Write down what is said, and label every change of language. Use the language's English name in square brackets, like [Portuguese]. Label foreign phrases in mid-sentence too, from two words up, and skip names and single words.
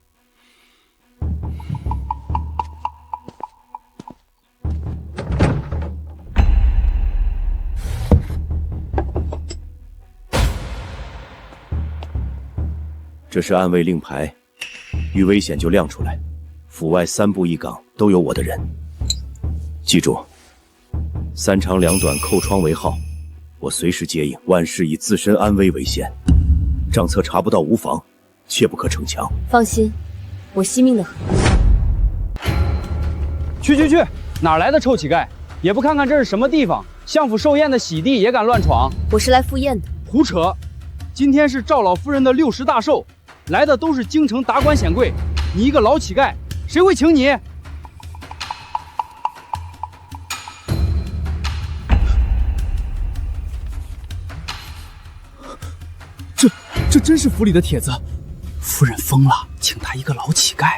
[Chinese] 這是暗衛令牌，遇危險就亮出來。府外3步1崗都有我的人，記住，3長2短，扣窗為號，我隨時接應，萬事以自身安危為先。賬冊查不到無妨，切不可逞強。放心，我惜命的很。去，哪來的臭乞丐？也不看看這是什麼地方，相府壽宴的喜地也敢亂闖？我是來赴宴的。胡扯！今天是趙老夫人的60大壽，來的都是京城達官顯貴，你一個老乞丐，誰會請你？這真是府裡的帖子，夫人瘋了，請他一個老乞丐。